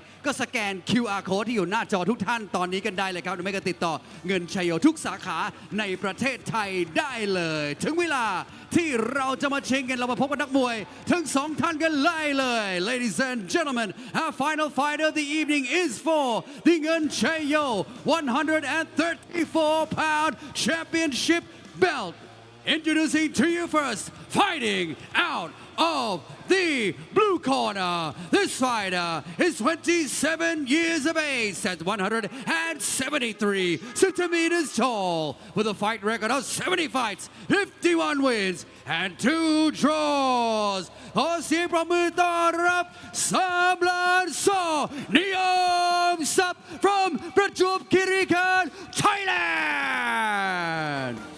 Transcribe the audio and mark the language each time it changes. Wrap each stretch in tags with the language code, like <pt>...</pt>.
<th>ก็สแกน QR code ที่อยู่หน้าจอทุกท่านตอนนี้กันได้เลยครับหรือไม่ก็ติดต่อเงินชัยโยทุกสาขาในประเทศไทยได้เลยถึงเวลาที่เราจะมาชิงกันเรามาพบกับนักมวยทั้งสองท่านกันเลย</th> <en>Ladies and gentlemen our final fight of the evening is for the Ngan Chayo 134-pound championship belt. Introducing to you first, fighting out of the blue corner. This fighter is 27 years of age, stands 173 centimeters tall, with a fight record of 70 fights, 51 wins, and 2 draws.</en> <th>ขอเสียงปรบมือต้อนรับสามล้านซอนิยมศัพท์</th> <en>from</en> <th>ประจวบคีรีขันธ์ Thailand.</th>